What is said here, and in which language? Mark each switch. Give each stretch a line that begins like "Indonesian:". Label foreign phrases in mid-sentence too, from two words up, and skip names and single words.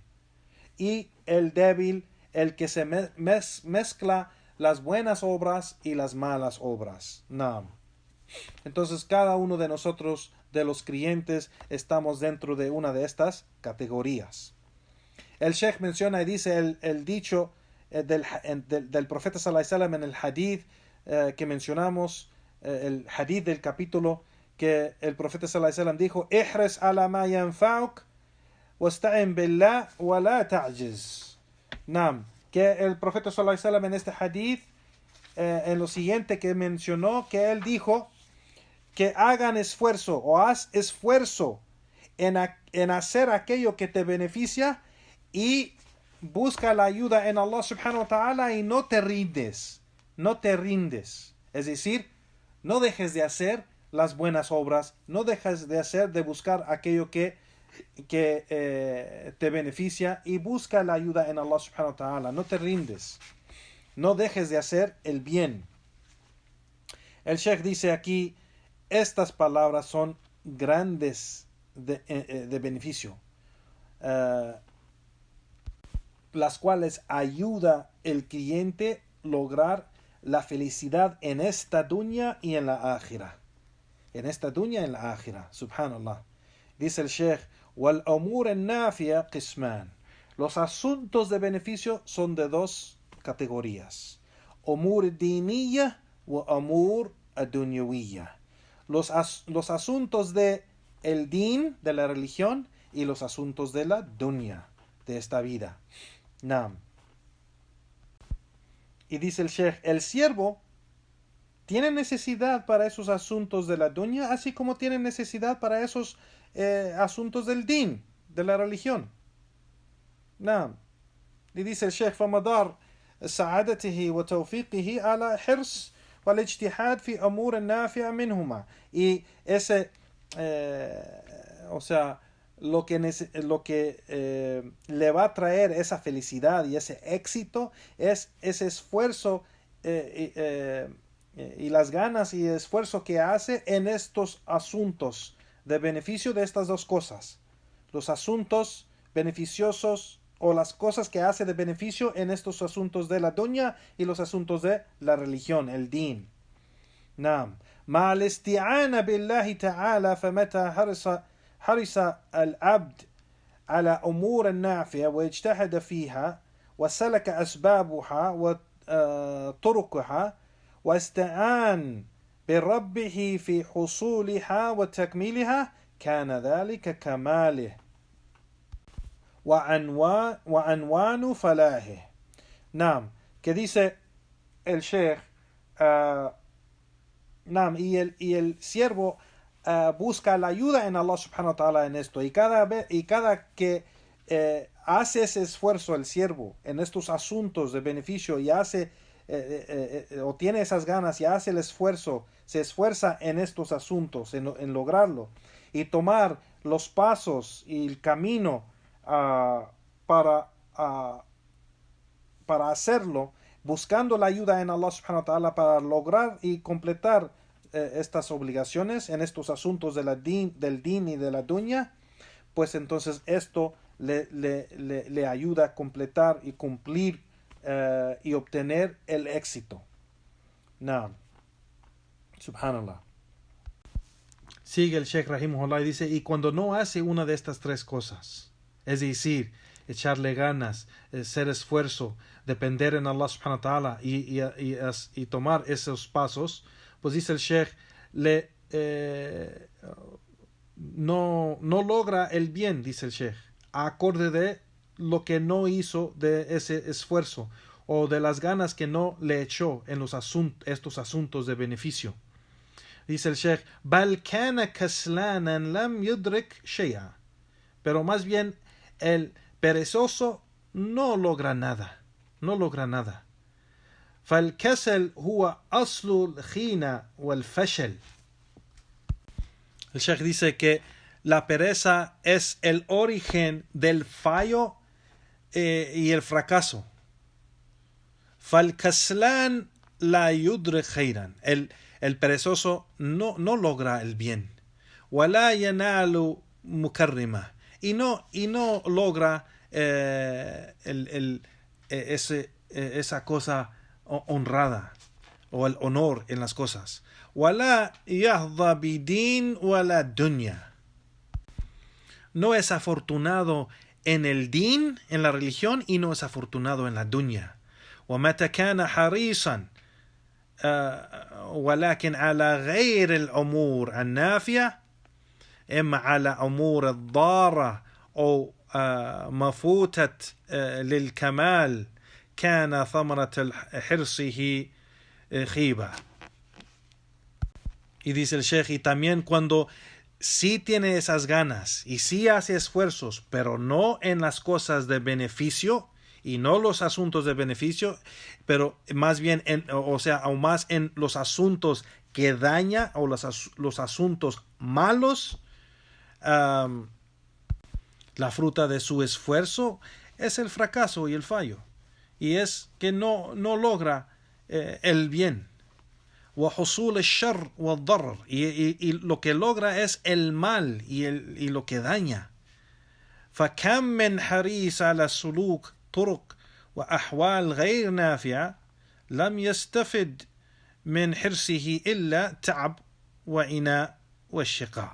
Spanish: Y el débil, el que se mezcla las buenas obras y las malas obras. Naam. Entonces cada uno de nosotros, de los creyentes, estamos dentro de una de estas categorías. El Sheikh menciona y dice el dicho del profeta
Arabic: صلى الله عليه وسلم
Spanish: en el hadith que mencionamos, el hadith del capítulo, que el profeta
Arabic: صلى الله عليه وسلم
Spanish: dijo:
Arabic: احرص على ما ينفعك واستعن بالله ولا تعجز.
Spanish: Nam, que el profeta
Arabic: صلى الله عليه وسلم
Spanish: en este hadith, en lo siguiente que mencionó, que él dijo que hagan esfuerzo o haz esfuerzo en hacer aquello que te beneficia, y busca la ayuda en Allah
Arabic: سبحانه وتعالى,
Spanish: y no te rindes. No te rindes. Es decir, no dejes de hacer las buenas obras, no dejes de buscar aquello que te beneficia, y busca la ayuda en Allah
Arabic: سبحانه وتعالى.
Spanish: No te rindes. No dejes de hacer el bien. El Sheikh dice aquí, estas palabras son grandes de beneficio, las cuales ayuda el creyente lograr la felicidad en esta dunya y en la akhira. En esta dunya y en la akhira. Subhanallah. Dice el Sheikh:
Arabic: والأمور النافعة قسمان.
Spanish: Los asuntos de beneficio son de dos categorías:
Arabic: أمور دينية وأمور الدنيوية.
Spanish: Los asuntos de el din, de la religión, y los asuntos de la dunya, de esta vida. Naam. Y dice el Sheikh: el siervo tiene necesidad para esos asuntos de la dunya, así como tiene necesidad para esos asuntos del din, de la religión.
Arabic: Naam.
Spanish: Y dice el Sheikh:
Arabic: فمدار سعادته وتوفيقه على حرص والاجتهاد في أمور النافع منهما.
Spanish: Y ese, o sea, lo que le va a traer esa felicidad y ese éxito es ese esfuerzo y las ganas y esfuerzo que hace en estos asuntos de beneficio de estas dos cosas: los asuntos beneficiosos o las cosas que hace de beneficio en estos asuntos de la dunya y los asuntos de la religión, el din. Naam.
Arabic: مع الاستعانة بالله تعالى فمتى حرص العبد على أمور النافعة واجتهد فيها وسلك أسبابها وطرقها واستعان بربه في حصولها وتكميلها كان ذلك كماله وعنوان فلاحه.
Spanish: Nam, que dice el Sheikh, Nam, y el siervo busca la ayuda en Allah
Arabic: سبحانه وتعالى
Spanish: en esto, y cada que hace ese esfuerzo el siervo en estos asuntos de beneficio y hace o tiene esas ganas y hace el esfuerzo, se esfuerza en estos asuntos, en lograrlo y tomar los pasos y el camino para hacerlo, buscando la ayuda en Allah
Arabic: سبحانه وتعالى
Spanish: para lograr y completar estas obligaciones en estos asuntos del din y de la dunya, pues entonces esto le ayuda a completar y cumplir y obtener el éxito.
Arabic: نعم. سبحان الله.
Spanish: Sigue el Sheikh Rahimahullah y dice, y cuando no hace una de estas tres cosas, es decir, echarle ganas, hacer esfuerzo, depender en Allah
Arabic: سبحانه وتعالى
Spanish: y tomar esos pasos, pues dice el Sheikh, no logra el bien, dice el Sheikh, acorde de lo que no hizo de ese esfuerzo o de las ganas que no le echó en estos asuntos de beneficio. Dice el Sheikh,
Arabic: بل كان كسلانا لم يدرك شيئا,
Spanish: pero más bien el perezoso no logra nada.
Arabic: فالكسل هو أصل الخيانة والفشل.
Spanish: El Sheikh dice que la pereza es el origen del fallo y el fracaso.
Arabic: فالكسلان لا يدرك خيرا.
Spanish: El perezoso no logra el bien.
Arabic: ولا ينال مكرمة.
Spanish: Y no logra esa cosa honrada o el honor en las cosas.
Arabic: ولا يهضى بدين ولا دنيا.
Spanish: No es afortunado en el din, en la religión, y no es afortunado en la dunya.
Arabic: ومتى كان حريصا ولكن على غير الأمور النافية، إما على أمور الضارة أو مفوتة للكمال، كان ثمرة حرصه خيبة.
Spanish: Y dice el Sheikh, y también cuando sí tiene esas ganas y sí hace esfuerzos, pero no en las cosas de beneficio y no los asuntos de beneficio, pero más bien aún más en los asuntos que daña o los asuntos malos, la fruta de su esfuerzo es el fracaso y el fallo, y es que no logra el bien.
Arabic: وحصول الشر والضرر,
Spanish: y lo que logra es el mal y lo que daña.
Arabic: فكم من حريص على سلوك طرق وأحوال غير نافعة لم يستفد من حرصه إلا تعب وعناء والشقاء.